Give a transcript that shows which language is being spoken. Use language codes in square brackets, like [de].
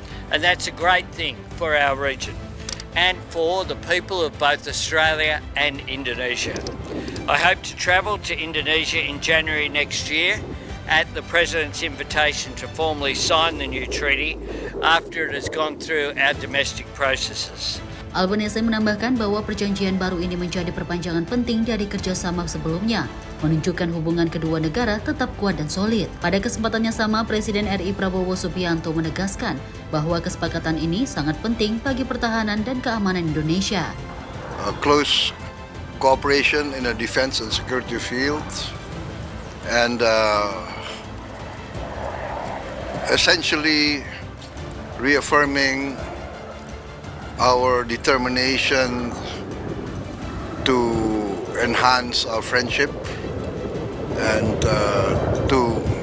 [en] And that's a great thing for our region and for the people of both Australia and Indonesia. I hope to travel to Indonesia in January next year at the President's invitation to formally sign the new treaty after it has gone through our domestic processes. [id] Albanese menambahkan bahwa perjanjian baru ini menjadi perpanjangan penting dari kerjasama sebelumnya, menunjukkan hubungan kedua negara tetap kuat dan solid. Pada kesempatan yang sama, Presiden RI Prabowo Subianto menegaskan bahwa kesepakatan ini sangat penting bagi pertahanan dan keamanan Indonesia. [en] Close cooperation in the defense and security field, and essentially reaffirming our determination to enhance our friendship and to,